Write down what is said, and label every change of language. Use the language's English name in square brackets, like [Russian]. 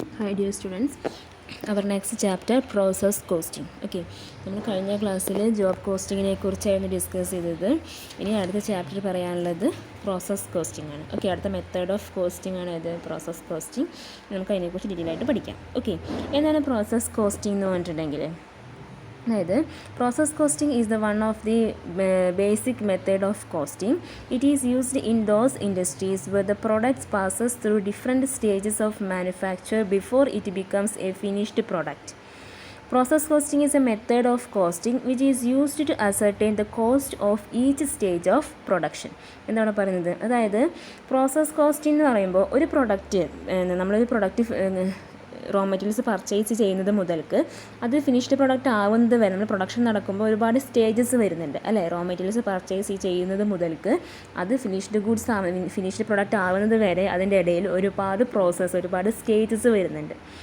[English] Hi dear students, our next chapter process costing. [Malayalam] Okay, നമ്മൾ കഴിഞ്ഞ ക്ലാസ്സിൽ ജോബ് കോസ്റ്റിങ്ങിനെ കുറിച്ചായിരുന്നു ഡിസ്കസ് ചെയ്തത്. ഇനി അടുത്ത ചാപ്റ്റർ പറയാനുള്ളത് പ്രോസസ് കോസ്റ്റിംഗ് ആണ്. ഓക്കെ, അടുത്ത മെത്തേഡ് ഓഫ് കോസ്റ്റിംഗ് ആണ് ഇത് പ്രോസസ് കോസ്റ്റിംഗ്. നമുക്ക് അതിനെക്കുറിച്ച് ഡീറ്റെയിൽ ആയിട്ട് പഠിക്കാം. ഓക്കെ, എന്താണ് [English] Process costing എന്ന് പറഞ്ഞിട്ടുണ്ടെങ്കിൽ, അതായത് process costing is the one of the basic method of costing. It is used in those industries where the products passes through different stages of manufacture before it becomes a finished product. Process costing is a method of costing which is used to ascertain the cost of each stage of production. [Malayalam] എന്താണ് പറയുന്നത്, അതായത് process costing എന്ന് പറയുമ്പോൾ ഒരു product, നമ്മളൊരു product raw materials purchase ചെയ്യുന്നത് മുതൽക്ക് അത് ഫിനിഷ്ഡ് പ്രൊഡക്റ്റ് ആവുന്നത് വരെ, നമ്മൾ പ്രൊഡക്ഷൻ നടക്കുമ്പോൾ ഒരുപാട് സ്റ്റേജസ് വരുന്നുണ്ട് അല്ലേ. റോ മെറ്റീരിയൽസ് പർച്ചേസ് ചെയ്യുന്നത് മുതൽക്ക് അത് ഫിനിഷ്ഡ് ഗുഡ്സ് ഫിനിഷ്ഡ് പ്രൊഡക്റ്റ് ആവുന്നത് വരെ അതിൻ്റെ ഇടയിൽ ഒരുപാട് പ്രോസസ്സ്, ഒരുപാട് സ്റ്റേജസ് വരുന്നുണ്ട്.